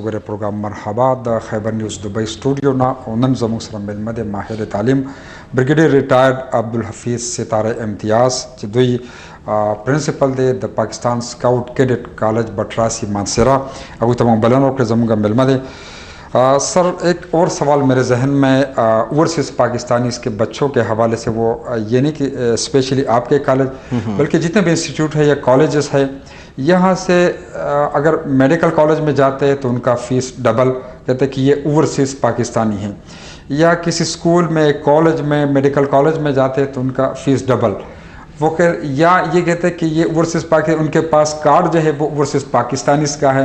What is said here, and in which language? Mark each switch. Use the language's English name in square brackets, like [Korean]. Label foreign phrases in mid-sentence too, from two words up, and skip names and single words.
[Pashto] غوړي پروګرام مرحبا د خیبر نیوز دبئی سټوډیو نه نن زموږ سره ملمه د ماهر تعلیم بریګیډیر ریټایرډ عبدالحفیظ ستاره امتیاز چې دوی پرنسپل دی د پاکستان سکاؤٹ کیڈٹ کالج بٹراسی مانسیرا. هغوی ته موږ بلنه وکړه زموږ ملمه دی. [Urdu] سر ایک اور سوال میرے ذہن میں اوورسیز پاکستانیز کے بچوں کے حوالے سے وہ یہ نہیں کہ اسپیشلی آپ کے کالج بلکہ جتنے بھی انسٹیٹیوٹ ہے یا کالجز ہے یہاں سے اگر میڈیکل کالج میں جاتے ہیں تو ان کا فیس ڈبل کہتے ہیں کہ یہ اوورسیز پاکستانی ہیں, یا کسی اسکول میں کالج میں میڈیکل کالج میں جاتے ہیں تو ان کا فیس ڈبل وہ یا یہ کہتے ہیں کہ یہ اوورسیز پاکستانی, ان کے پاس کارڈ جو ہے وہ اوورسیز پاکستانیز کا ہے.